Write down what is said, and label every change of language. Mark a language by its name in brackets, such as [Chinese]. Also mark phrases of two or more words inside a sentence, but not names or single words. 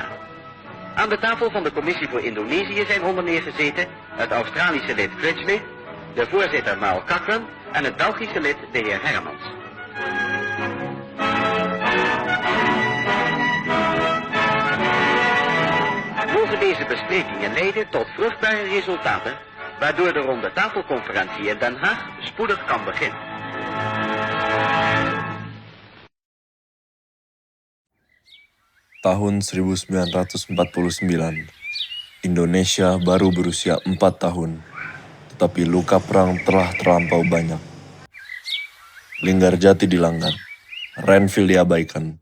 [Dutch] Aan de tafel van de commissie voor Indonesië zijn onder meer gezeten het Australische lid Critchley, de voorzitter Mal Cochran en het Belgische lid de heer Hermans. Mogen deze besprekingen leiden tot vruchtbare resultaten, waardoor de ronde tafelconferentie in Den Haag spoedig kan beginnen. [Indonesian] Tahun 1949, Indonesia baru berusia 4 tahun, tetapi luka perang telah terlampau banyak. Linggarjati dilanggar, Renville diabaikan.